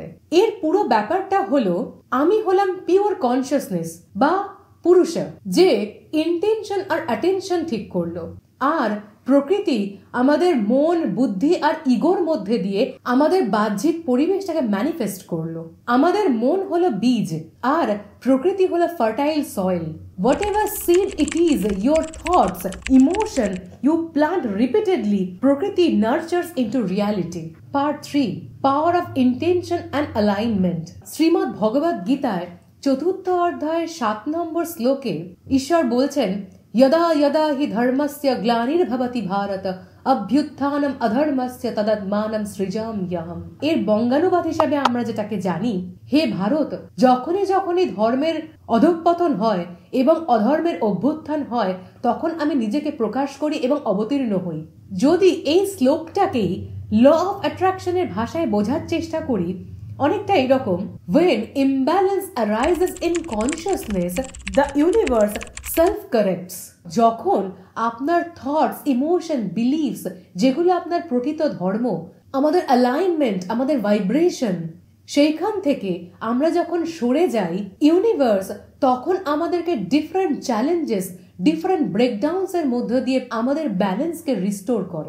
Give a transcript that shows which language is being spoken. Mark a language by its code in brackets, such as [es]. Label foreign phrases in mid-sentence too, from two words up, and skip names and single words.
[bn] এর পুরো ব্যাপারটা হলো আমি হলাম [en] pure consciousness [bn] বা পুরুষ, যে ইন্টেনশন আর অ্যাটেনশন ঠিক করলো। আর প্রকৃতি আমাদের মন, বুদ্ধি আর ইগোর মধ্যে দিয়ে আমাদের বাহ্যিক পরিবেশটাকে ম্যানিফেস্ট করলো। আমাদের মন হলো বীজ আর প্রকৃতি হলো [en] fertile soil. Whatever seed it is, your thoughts, emotion, you plant repeatedly, Prakriti nurtures into reality. Part 3. Power of Intention and Alignment. [bn] শ্রীমদ্ ভগবদ গীতায় 4th অধ্যায়ের 7 নম্বর শ্লোকে ঈশ্বর বলছেন, [sa] यदा यदा हि धर्मस्य ग्लानिर्भवति भारत অভ্যুত্থানম অধর্মস্য তদাত্মানম সৃজাম্যহম। [bn] এর বঙ্গানুবাদ হিসাবে আমরা যেটাকে জানি, হে ভারত, যখনই যখনই ধর্মের অধঃপতন হয় এবং অধর্মের অভ্যুত্থান হয়, তখন আমি নিজেকে প্রকাশ করি এবং অবতীর্ণ হই। যদি এই শ্লোকটাকেই [en] law of attraction [bn] ভাষায় বোঝার চেষ্টা করি, অনেকটা এরকম, [en] when imbalance arises in consciousness, the universe self corrects. [bn] যখন আপনার [en] thoughts, emotion, beliefs, [bn] যেগুলো আপনার প্রকৃত ধর্ম, আমাদের অ্যালাইনমেন্ট, আমাদের ভাইব্রেশন, সেইখান থেকে আমরা যখন সরে যাই, ইউনিভার্স তখন আমাদেরকে [en] different challenges, different breakdowns [bn] এর মধ্য দিয়ে আমাদের ব্যালেন্সকে রিস্টোর করে।